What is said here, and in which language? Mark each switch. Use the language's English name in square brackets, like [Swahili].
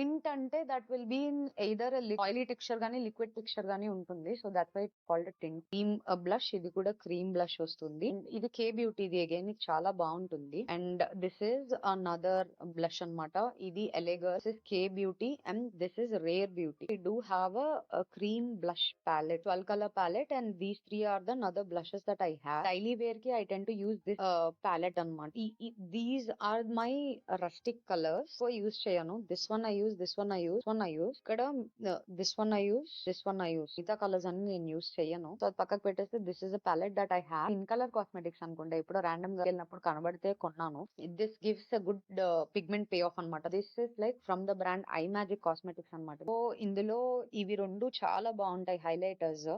[Telugu] Tint అంటే [English] that will be in either [Telugu] oily texture గానీ liquid texture గానీ ఉంటుంది. [English] So that's why it called tint. Cream blush, [Telugu] ఇది కూడా క్రీమ్ బ్లష్ వస్తుంది. ఇది కే బ్యూటీ, ఇది అగైన్ ఇది చాలా బాగుంటుంది. [English] and this is another blush [Telugu] అన్నమాట. [English] ఇది ఎలెగర్, this is K beauty and this is rare beauty. We do have a cream blush palette, 12 color palette, and these 3 are the other blushes that I have. Daily wear ki I tend to use this palette అన్నమాట. These are my rustic colors. So [Telugu] use చేయను. [English] This one I use, this one I use, one I use. ఇక్కడ this one I use, this one I use. [Telugu] మిగతా colours అన్ని నేను use చేయను. So అది పక్కకు పెట్టేస్తే [English] This is a palette that I have. [Telugu] In colour cosmetics అనుకుంటే ఇప్పుడు ర్యాండమ్ గా వెళ్ళినప్పుడు కనబడితే కొన్నాను. [English] This gives a good pigment pay off అనమాట. This is like from the brand I Magic cosmetics అనమాట. [Telugu] సో ఇందులో ఇవి 2 చాలా బాగుంటాయి హైలైటర్స్.